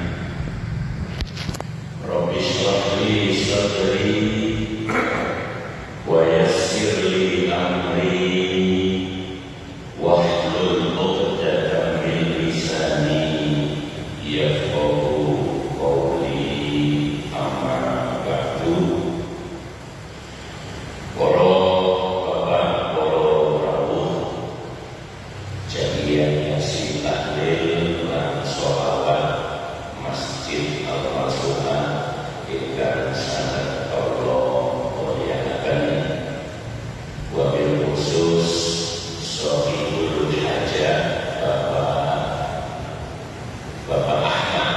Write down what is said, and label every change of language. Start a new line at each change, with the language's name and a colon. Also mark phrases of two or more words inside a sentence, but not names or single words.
Arabic: رب اشرح لي صدري ويسر لي أمري واحلل عقدة من لساني يفقهوا قولي. أما بعد.
Javanese: Para bapak, para rawuh, jamiah Yasin Tahlil lan sholawat Masjid Al-Masuhan ingkang sangat kula mulyakaken,
Arabic: وبالخصوص صاحب الحاجة
Javanese: Bapak Ahmad